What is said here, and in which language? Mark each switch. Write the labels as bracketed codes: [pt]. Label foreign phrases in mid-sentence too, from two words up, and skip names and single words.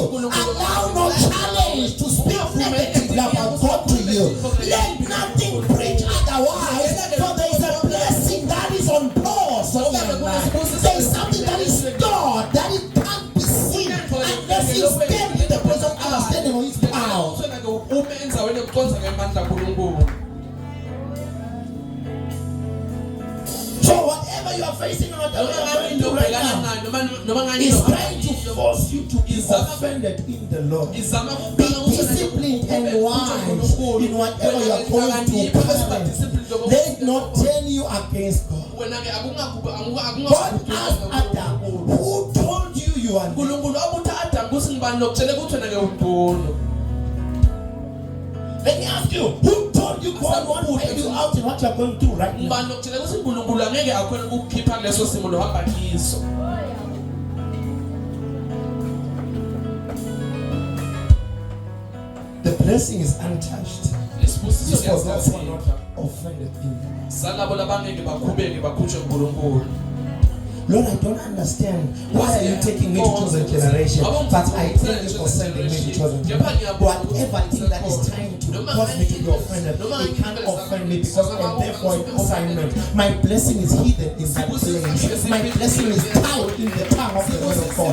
[en] Allow no challenge to speak negatively about God to you. Let nothing preach otherwise, for there is a blessing that is on pause of your life. There is something that is stored that it can't be seen unless you stand in the place of understanding of His power. [ss] Umenza wena uqonza ngemandla kaNkulunkulu. [en] So whatever you are facing or whatever you are going through right now is trying to force you to be offended in the Lord. Be disciplined and wise in whatever you are going through. Let it not turn you against God. God asked Adam, who told you you are naked? [ss] uNkulunkulu abutha Adam kuthi ngibani lokutshela ukuthi wena ke ubhono. [en] Let me ask you, who told told you God won't bail you out in what you're going through right now? [ss] Ngibani lokutshela ukuthi uNkulunkulu angeke akhona ukukhipha kuleso simo lohamba kiso. [en] The blessing is untouched. [ss] Isibusiso [en] This was not [ss] siyazithatha. [en] offended in. [ss] Salabo labangeke bakhubeke bakhutshwe uNkulunkulu. [en] Lord, I don't understand. Why are you taking me to chosen generation? But I thank you for sending me to chosen generation. Whatever thing that is trying to cause me to be offended, it can't offend me because I'm there for an assignment. My blessing is hidden in that place. My blessing is tied in the tongue of the word of God.